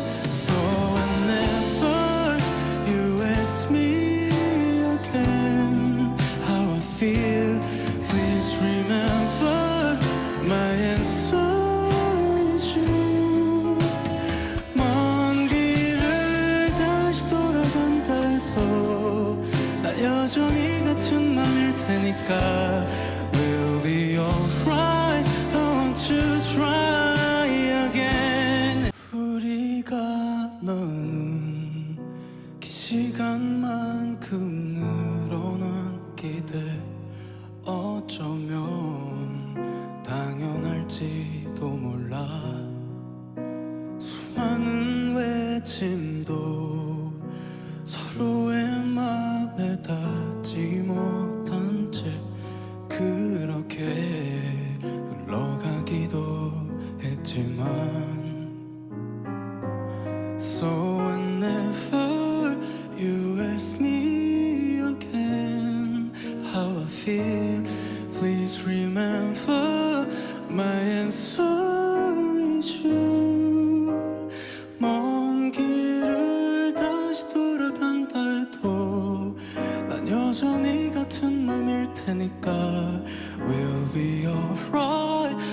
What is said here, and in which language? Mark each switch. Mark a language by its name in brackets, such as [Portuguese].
[English] So whenever you ask me again how I feel, please remember my answer is you. [Korean] 먼 길을 다시 돌아간다 해도 나 여전히 같은 맘일 테니까 [English] We'll be alright. I want to try again. [Korean] 우리가 나눈 긴 시간만큼 늘어난 기대, 어쩌면 당연할지도 몰라. 수많은 외침도 서로의 맘에 닿지 못한 채 그렇게 흘러가기도 했지만 [English] So whenever you ask me again how I feel, please remember my answer is you. [Korean] 먼 길을 다시 돌아간다 해도 난 여전히 같은 맘일 테니까 [English] We'll be alright.